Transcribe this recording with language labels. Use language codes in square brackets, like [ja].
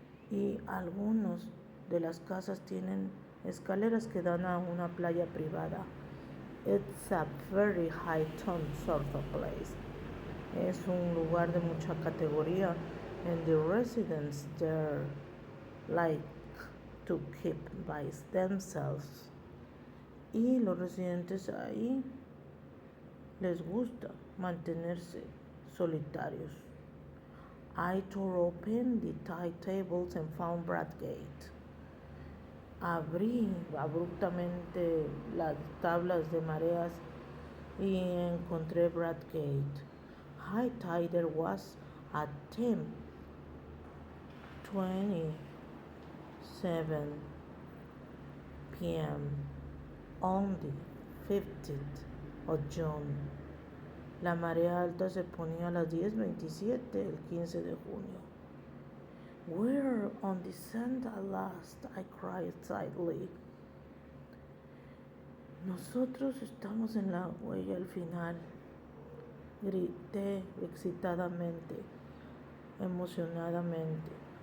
[es] Y algunos de las casas tienen escaleras que dan a una playa privada. [en] It's a very high-tone sort of place. [es] Es un lugar de mucha categoría, [en] and the residents there like to keep by themselves. [es] Y los residentes ahí les gusta mantenerse solitarios. [en] I tore open the tide tables and found Bradgate. [es] Abrí abruptamente las tablas de mareas y encontré Bradgate. [en] High tide there was at 10 27 p.m. on the 15th of June. [es] La marea alta se ponía a las 10:27 el 15 de junio. [en] We're on the sand at last, I cried excitedly. [es] Nosotros estamos en la huella al final, grité excitadamente, emocionadamente.